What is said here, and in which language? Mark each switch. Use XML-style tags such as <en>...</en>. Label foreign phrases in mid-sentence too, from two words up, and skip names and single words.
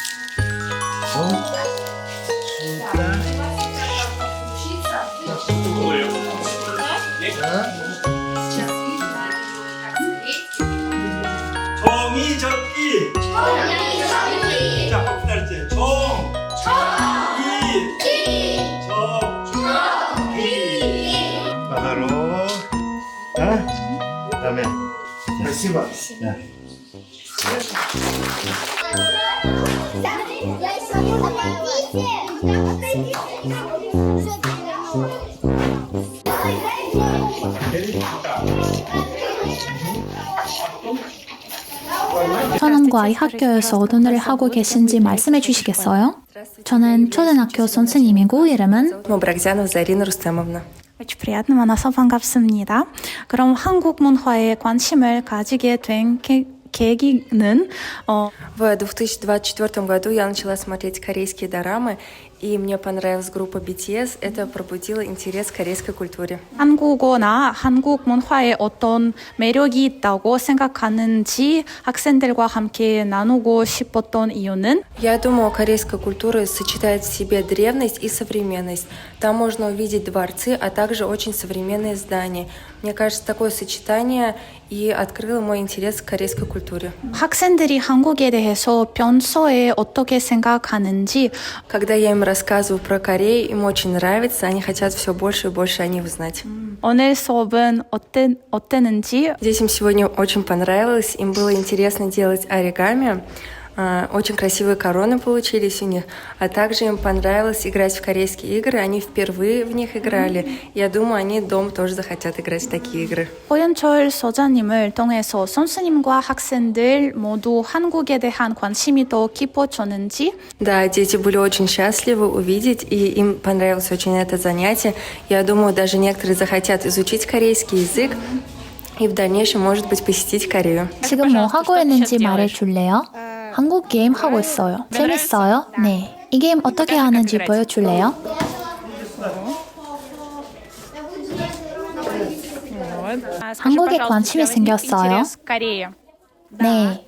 <ko>숫자. 종이 접기. 자, 박달재. 종. 바다로. 그다음에 спасибо.</ko> <ru>Я смотрю на</ru> <ko>천안과 이 학교에서 어떤 일을 하고 계신지 말씀해 주시겠어요? 저는 초등학교 선생님이고 이름은 Брагзянова Зарина Рустемовна.</ko> <ru>очень приятно</ru> <ko>만나서 반갑습니다. 그럼 한국 문화에 관심을 가지게 된 계기는</ko> <ru>В 2024 году я начала смотреть корейские дорамы, и мне понравилась группа BTS. Это пробудило интерес к корейской культуре.</ru> <ko>한국어나 한국 문화에 어떤 매력이 있다고 생각하는지 학생들과 함께 나누고 싶었던 이유는</ko> <ru>Я думаю, корейская культура сочетает в себе древность и современность. Там можно увидеть дворцы, а также очень современные здания. Мне кажется, такое сочетание и открыло мой интерес к корейской культуре.</ru> <ko>학생들이 한국에 대해서 평소에 어떻게 생각하는지</ko> <ru>Когда я им рассказываю про Корею, им очень нравится, они хотят все больше и больше о них узнать.</ru> <ko>오늘 수업은 어땠는지</ko> <ru>Детям сегодня очень понравилось, им было интересно делать оригами. Очень красивые короны получились у них, а также им понравилось играть в корейские игры, они впервые в них играли. Я думаю, они дома тоже захотят играть в такие игры.</ru> <ko>호연철 소장님을 통해서 선생님과 학생들 모두 한국에 대한 관심이 더 깊어졌는지</ko> <ru>Да, дети были очень счастливы увидеть, и им понравилось очень это занятие. Я думаю, даже некоторые захотят изучить корейский язык и в дальнейшем, может быть, посетить Корею.</ru> <ko>지금 뭐 하고 있는지 말해줄래요? 한국 게임 하고 있어요. 재밌어요? 네. 이 게임 어떻게 하는지 보여줄래요? 한국에 관심이 생겼어요. 네.</ko>